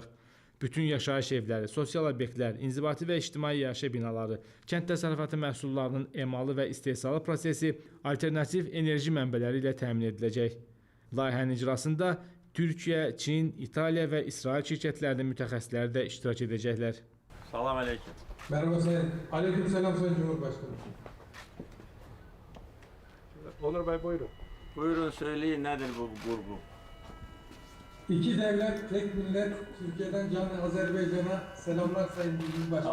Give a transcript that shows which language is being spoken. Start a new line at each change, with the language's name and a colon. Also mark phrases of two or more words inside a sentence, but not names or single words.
Azerbaijani: Bütün yaşayış evləri, sosial obyektlər, inzibati və ictimai yaşayış binaları, kənd təsərrüfatı məhsullarının emalı və istehsalı prosesi alternativ enerji mənbələri ilə təmin ediləcək. Layihənin icrasında Türkiyə, Çin, İtaliya və İsrail şirkətlərinin mütəxəssisləri də iştirak edəcəklər. Salam aleyküm.
Turkish: Merhaba Sayın. Aleyküm selam Sayın Cumhurbaşkanı. Onur Bey buyurun. Buyurun söyleyin nedir bu vurgu? İki devlet, tek millet, Türkiye'den canlı Azerbaycan'a selamlar Sayın Cumhurbaşkanı.